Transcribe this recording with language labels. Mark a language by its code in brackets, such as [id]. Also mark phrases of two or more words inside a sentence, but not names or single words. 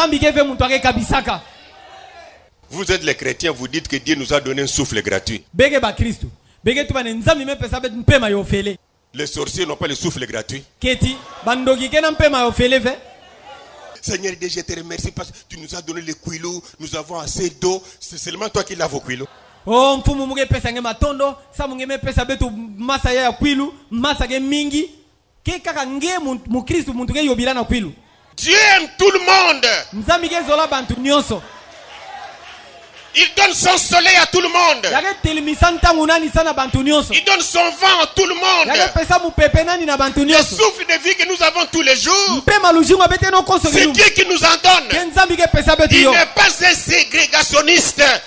[fr] Vous êtes les chrétiens, vous dites que Dieu nous a donné un souffle gratuit. Les sorciers n'ont pas le souffle gratuit. Seigneur, je te remercie parce que tu nous as donné le cuilo, nous avons assez d'eau. C'est seulement toi qui l'as au cuilo. [ktu] Oh, mfumu muge pesa nge matondo, sa munge me pesa betu masa ya kwilu, masa ge mingi. Ke kaka nge mu Kristo muntu ge yobila na kwilu. [fr] Dieu aime tout le monde. [ktu] Nzambi ge zola bantu nyonso. [fr] Il donne son soleil à tout le monde. Il donne son vent à tout le monde. Le souffle de vie que nous avons tous les jours, c'est Dieu qui nous en donne. Il n'est pas un ségrégationniste.